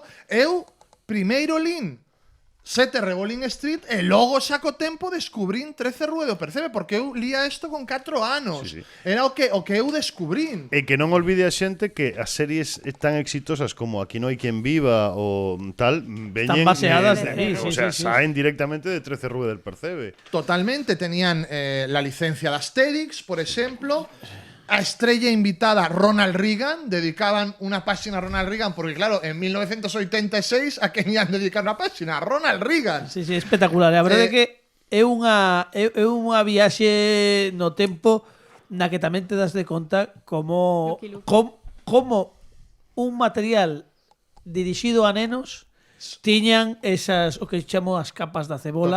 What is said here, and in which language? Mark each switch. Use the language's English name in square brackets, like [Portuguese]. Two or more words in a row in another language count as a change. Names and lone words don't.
[Galician] Eu, primeiro lin 7 Revolling Street e logo saco tempo descubrín 13 Rue do Percebe, porque eu lía isto con 4 anos. Sí. Era o que eu descubrín. E que non olvide a xente que as series tan exitosas como Aquí no hai quien viva ou tal veñen baseadas de- o sí, sea, sí. saen directamente de 13 Rue del Percebe. [Spanish] Totalmente, tenían la licencia de Asterix, por ejemplo. [Galician] A estrella invitada Ronald Reagan, dedicaban una página a Ronald Reagan, porque claro, en 1986 a quen ian dedicar unha página? A Ronald Reagan. Sí, espectacular. A verdade é que é unha viaxe no tempo na que tamén te das de conta como un material dirixido a nenos tiñan esas, o que chamo as capas da cebola.